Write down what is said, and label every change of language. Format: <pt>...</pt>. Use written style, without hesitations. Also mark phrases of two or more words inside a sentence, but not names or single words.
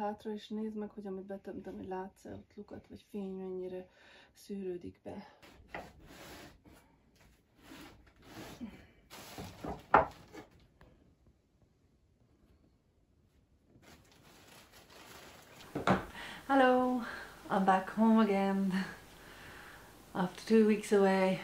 <hu>hátra, és nézd meg, hogy amit betömtem, hogy látsz-e ott lukat, vagy fény mennyire szűrődik be.</hu> <en>Hello, I'm back home again after 2 weeks away.</en>